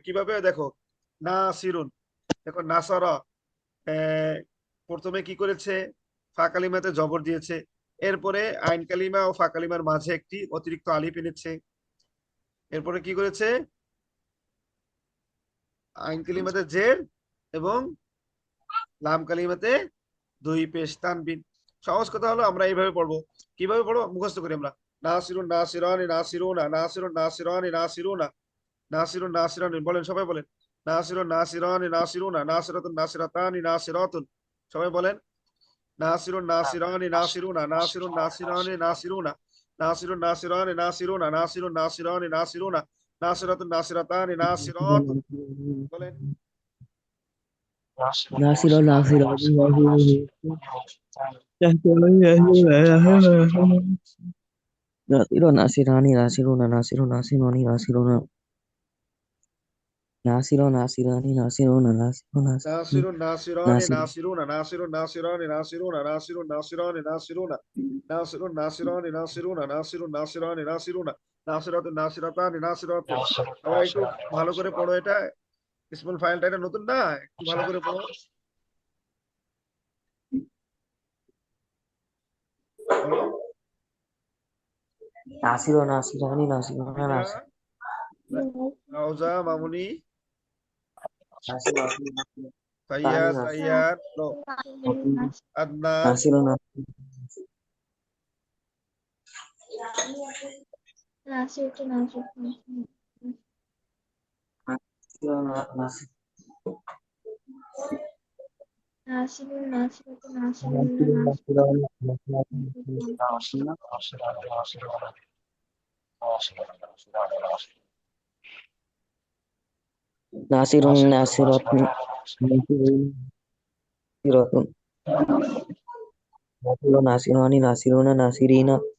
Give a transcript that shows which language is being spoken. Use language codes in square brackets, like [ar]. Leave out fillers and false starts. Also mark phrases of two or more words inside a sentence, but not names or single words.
[bn] কিভাবে দেখো, নাসিরুন, দেখো নাসারা, প্রথমে কি করেছে, ফাকালিমাতে জবর দিয়েছে, এরপরে আইন কালিমা ও ফাকালিমার মাঝে একটি অতিরিক্ত আলিফ এনেছে, এরপরে কি করেছে, আইন কালিমাতে জের এবং লাম কালিমাতে দুই পেশ তানবিন। সহজ কথা হলো আমরা এইভাবে পড়বো। কিভাবে পড়বো, মুখস্থ করি আমরা। [ar] ناصر ناصران ناصرون، ناصر ناصران ناصرون، ناصر ناصران, [bn] বলেন সবাই বলেন। [ar] ناصر ناصران ناصرون، ناصرة ناصرتان ناصرات, [bn] সবাই বলেন। [ar] ناصر ناصران ناصرون، ناصر ناصران ناصرون، ناصر ناصران ناصرون، ناصر ناصران ناصرون، ناصرة ناصرتان ناصرات, [bn] বলেন। [ar] ناصر ناصر ناصر ناصران ناصرون ناصر ناصران ناصرون ناصر ناصران ناصرون ناصر ناصران ناصر ناصران নাসির ناصرون، ناصر ناصران ناصرون، ناصر ناصران ناصرون، ناصر ناصران ناصرون، ناصر ناصران ناصرون، ناصرة ناصرتان ناصرات. [bn] সবাই একটু ভালো করে পড়ো এটা। ইসমুল ফাইলটা এটা নতুন না, একটু ভালো করে পড়ো। বলো। [ar] ناصر ناصران ناصرون [bn] বিনা, [ar] নাসির [bn] রাউজা, মামুনি, [ar] নাসির [bn] ফাইয়াজ, [ar] নাসিরানি [bn] রাইয়ান, বলো। আদনান, [ar] নাসির ناصر ناصر নাসির ناصر ناصرة ناصرون ناصر ناصرة ناصرة ناصران ناصرون ناصرين